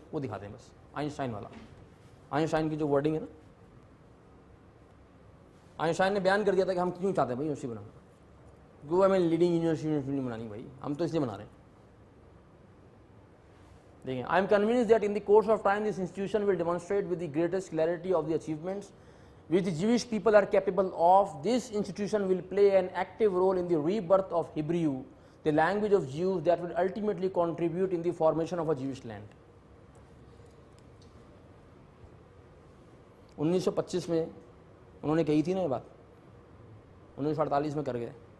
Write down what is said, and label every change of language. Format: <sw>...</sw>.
<ur>وہ دکھاتے ہیں بس آئنسٹائن والا. آئنسٹائن کی جو ورڈنگ ہے نا، آئنسٹائن نے بیان کر دیا تھا کہ ہم کیوں چاہتے ہیں بھائی یونیورسٹی بنانا. گو ہمیں لیڈنگ یونیورسٹی نہیں بنانی بھائی، ہم تو اس لیے بنا رہے ہیں.</ur> <en>دیکھیں، I am convince that in the course of time this institution will demonstrate with the greatest clarity of the achievements which the Jewish people are capable of. This institution will play an active role in the rebirth of Hebrew, the language of Jews, that will ultimately contribute in the formation of a Jewish land.</en> <ur>1925 میں انہوں نے کہی تھی نا یہ بات، 1948 میں کر گئے.</ur>